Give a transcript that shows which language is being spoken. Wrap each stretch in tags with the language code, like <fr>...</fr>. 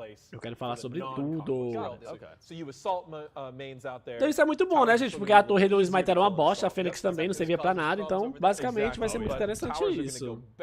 <pt>Eu quero falar sobre tudo.</pt> <en>So you assault mains out there.</en> <pt>Então isso é muito bom, né, gente? Porque a torre do Smite era uma bosta, a Fênix também não servia pra nada, então basicamente vai ser muito interessante isso.</pt>